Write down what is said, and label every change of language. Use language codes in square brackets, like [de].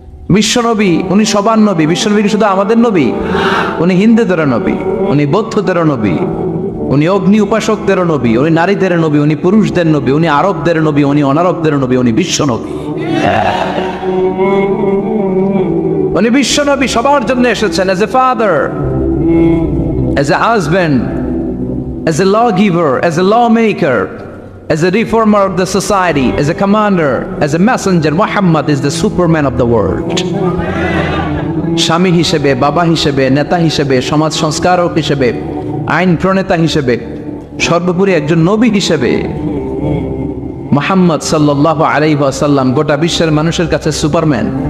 [bn] বিশ্বনবী উনি সবার নবী। বিশ্বনবী শুধু আমাদের নবী? উনি হিন্দুদেরও নবী, উনি বৌদ্ধদেরও নবী, উনি অগ্নি উপাসকদেরও নবী, উনি নারীদের নবী, উনি পুরুষদের নবী, উনি আরবদের নবী, উনি অনারবদের নবী, উনি বিশ্বনবী। উনি বিশ্বনবী, সবার জন্য এসেছেন। [en] as a father, as a husband, as a lawgiver, as a lawmaker, as a reformer of the society, as a commander, as a messenger. Muhammad is the superman of the world. [bn] স্বামী হিসেবে, বাবা হিসেবে, নেতা হিসেবে, সমাজ সংস্কারক হিসেবে, আইন প্রণেতা হিসেবে, সর্বোপরি একজন নবী হিসেবে মুহাম্মদ সাল্লাল্লাহু আলাইহি ওয়াসাল্লাম গোটা বিশ্বের মানুষের কাছে সুপারম্যান।